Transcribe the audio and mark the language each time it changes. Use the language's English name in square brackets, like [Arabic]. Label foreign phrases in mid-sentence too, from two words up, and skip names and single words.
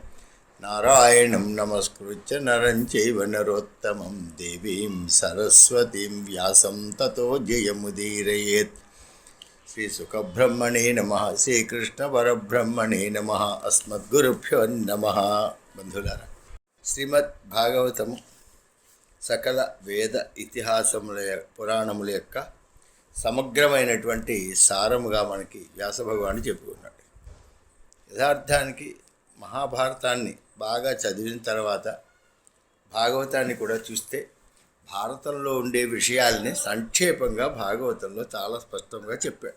[Sanskrit] नारायणं नमस्कृत्य नरं चैव नरोत्तमं देवीं सरस्वतीं व्यासं ततो जयमुदीरयेत्। श्रीसुखब्रह्मणे नमः श्रीकृष्णपरब्रह्मणे नमः अस्मद्गुरुभ्यो नमः। [Telugu] బంధువులారా, శ్రీమద్ భాగవతం సకల వేద ఇతిహాసముల పురాణముల యొక్క సమగ్రమైనటువంటి సారముగా మనకి వ్యాస భగవానుడు చెప్పుకున్నాడు. యథార్థానికి మహాభారతాన్ని బాగా చదివిన తర్వాత భాగవతాన్ని కూడా చూస్తే భారతంలో ఉండే విషయాల్ని సంక్షేపంగా భాగవతంలో చాలా స్పష్టంగా చెప్పాడు.